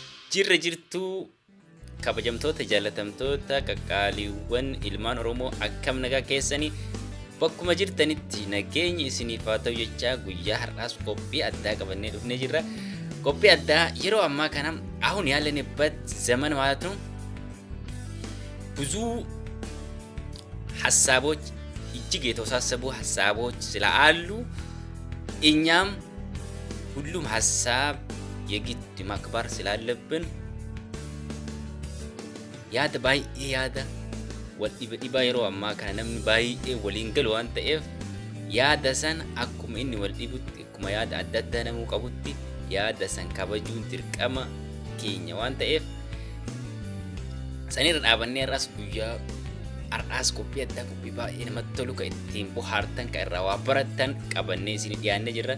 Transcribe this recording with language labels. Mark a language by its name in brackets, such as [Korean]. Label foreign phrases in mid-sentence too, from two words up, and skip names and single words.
[Oromo] Jirra jirtuu kabajamtoota jaalatamtoota qaqqaaliiwwan ilmaan Oromoo akkam nagaa keessanii bakkuma jirtanitti nageenyi isiniif haa ta'u jechaa guyyaa har'aas qophii addaa qabannee dhufnee jirra. Qophii addaa yeroo ammaa kana [Amharic] አሁን ያለንበት ዘመን ማለት ነው ብዙ ሐሳቦች እጅግ የተወሳሰቡ ሐሳቦች ስላሉ እኛም ሁሉም ሐሳብ የግድ ማክበር ስላለብን [Oromo] yaada baay'ee yaada wal dhibaa yeroo ammaa kana namni baay'ee waliin galu waan ta'eef yaada san akkuma inni wal dhibutti akkuma yaada adda addaa namuu qabutti yaada san kabajuun dirqama keenya waan ta'eef sanirra dhaabannee har'as guyyaa har'as qophii addaa qophii baay'ee namatti tolu kan ittiin bohaartan kan irraa waa baratan qabannee isin dhiyaannee jirra.